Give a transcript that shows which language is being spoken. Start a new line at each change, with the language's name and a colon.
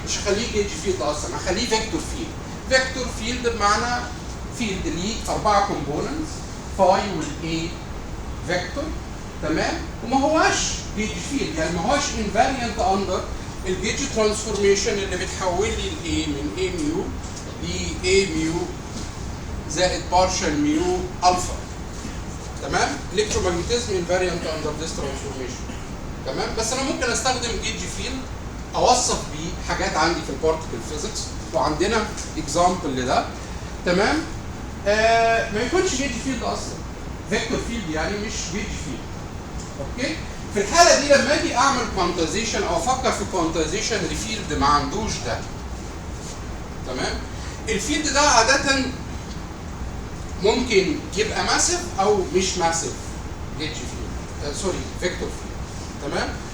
Arabic: مش هخليه جيج فيلد اصلا، هخليه فيكتور فيلد. فيكتور فيلد بمعنى فيلد ليه 4 كومبوننتس، فاي والاي فيكتور تمام، وما هواش جيج فيلد، يعني ما هواش
English: invariant under الجيج transformation
Arabic: اللي بتحول لي الاي من اي ميو ل اي ميو زائد بارشل ميو الفا تمام.
English: الكترومagnetism invariant under this transformation
Arabic: تمام. بس انا ممكن استخدم جيج فيلد اوصف بيه حاجات عندي في البارتيكل فيزيكس، وعندنا اكزامبل لده تمام. ما يكونش جيج فيلد اصلا، فيكتور فيلد يعني مش جيج فيلد اوكي. في الحاله دي لما اجي اعمل كوانتايزيشن او افكر في كوانتايزيشن لفيلد ما عندوش ده تمام، الفيلد ده عاده ممكن يبقى ماسيف او مش ماسيف جيج فيلد، سوري فيكتور فيلد تمام.